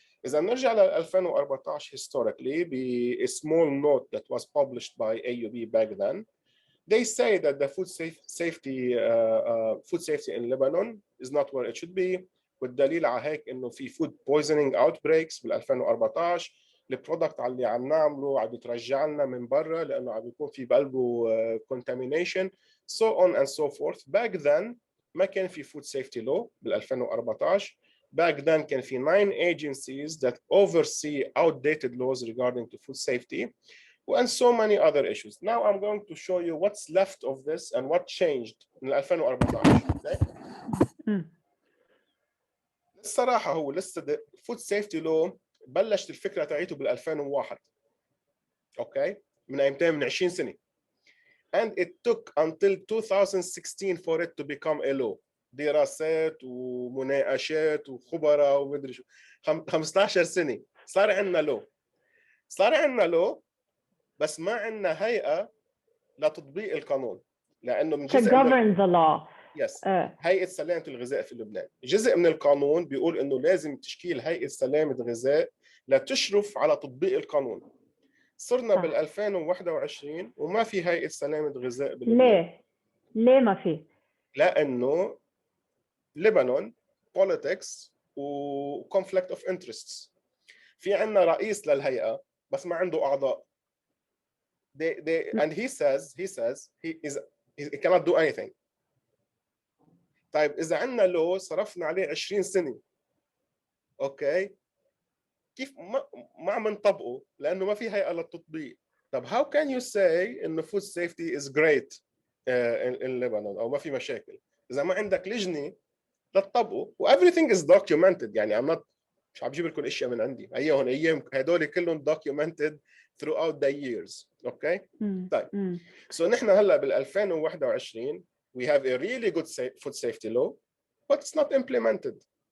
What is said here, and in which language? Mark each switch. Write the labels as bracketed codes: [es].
[ar] إذا نرجع ل [en] 2014 historically ب a small note that was published by AUB back then, they say that the food safety in Lebanon is not where it should be. [ar] والدليل على هيك انه في [en] food poisoning outbreaks [ar] بال 2014. البرودكت اللي عم نعمله عم بيترجع لنا من برا لانه عم بيكون في بقلبه contamination, [en] so on and so forth. Back then [ar] ما كان في [en] food safety law بال 2014. Back then [ar] كان في [en] 9 agencies that oversee outdated laws regarding to food safety and so many other issues. Now I'm going to show you what's left of this and what changed من 2014. Okay? [ar] الصراحة هو لسه [en] food safety law [ar] بلشت الفكرة تاعته بال 2001. اوكي؟ من ايمتين؟ من 20 سنة. [en] And it took until 2016 for it to become a law. [ar] دراسات ومناقشات وخبراء ومدري شو. 15 سنة صار عندنا لو بس ما عندنا هيئة لتطبيق القانون، لانه من جزء [en] govern the law. [ar] يس هيئة سلامة الغذاء في لبنان جزء من القانون بيقول انه لازم تشكيل هيئة سلامة الغذاء لتشرف على تطبيق القانون. صرنا بال 2021 وما في هيئة سلامة غذاء بلبنان. ليه ما في؟ لانه لبنان politics و conflict of interests. في عندنا رئيس للهيئة بس ما عنده أعضاء. [en] and he says he cannot do anything. [ar] طيب إذا عندنا لو صرفنا عليه 20 سنة، أوكي، كيف ما عم نطبقه لأنه ما في هيئة للتطبيق؟ طب [en] how can you say [ar] إنه [en] food safety is great in Lebanon [ar] أو ما في مشاكل إذا ما عندك لجنة لتطبقه و [en] everything is documented؟ [ar] يعني مش عم بجيب لكم اشياء من عندي، ايام هدول كلهم [en] documented throughout the years. [ar] اوكي؟ طيب سو نحن هلا بال [en] 2021 we have a really good food safety law but it's not implemented.